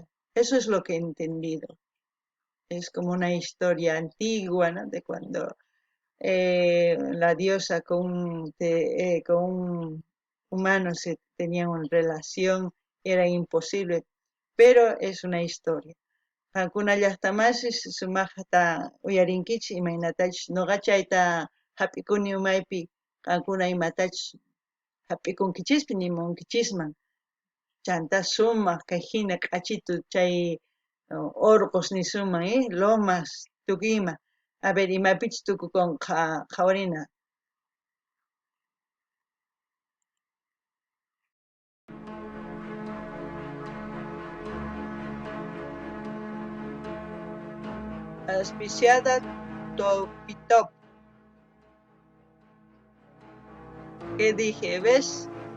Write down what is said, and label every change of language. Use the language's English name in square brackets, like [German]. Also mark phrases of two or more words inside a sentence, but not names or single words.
[Spanish] Eso es lo que he entendido. Es como una historia antigua, ¿no? De cuando la diosa con un humano se tenían una relación, era imposible, pero es una historia. [Quechua] Hakuna llaqtamasis sumaqta uyarinkichis imaynatachus nuqachayta hap'ikuni umaypi qankuna imatachus hap'ikunkichispi nimunkichisman chanta sumaq kay hina k'achitu chay Orcos nisuman lomas tukuyman [Spanish] a ver [Quechua] imapichus tukukunqa qhawarina. [Spanish] Auspiciada Topitop. ¿Qué dije? ¿Ves?